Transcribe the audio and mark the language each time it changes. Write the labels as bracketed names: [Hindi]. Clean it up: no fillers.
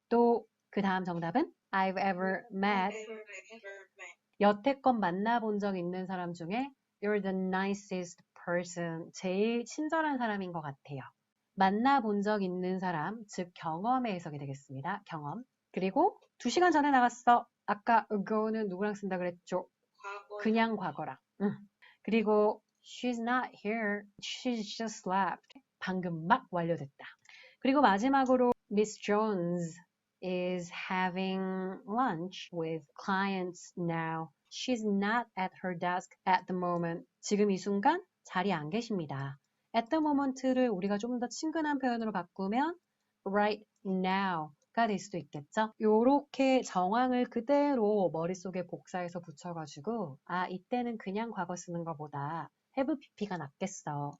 [Korean] 또 그 다음 정답은 [English] I've ever met. [Korean] 여태껏 만나본 적 있는 사람 중에 [English] You're the nicest person. [Korean] 제일 친절한 사람인 것 같아요. 만나본 적 있는 사람, 즉 경험의 해석이 되겠습니다. 경험. 그리고 2시간 전에 나갔어. 아까 ago는 누구랑 쓴다 그랬죠? 그냥 과거랑. [English] 그리고 she's not here. She's just left. [Korean] 방금 막 완료됐다. 그리고 마지막으로 [English] Miss Jones is having lunch with clients now. She's not at her desk at the moment. [Korean] 지금 이 순간 자리에 안 계십니다. at the moment를 우리가 좀 더 친근한 표현으로 바꾸면 right now가 될 수도 있겠죠. 요렇게 정황을 그대로 머릿속에 복사해서 붙여가지고 이때는 그냥 과거 쓰는 것보다 have pp가 낫겠어.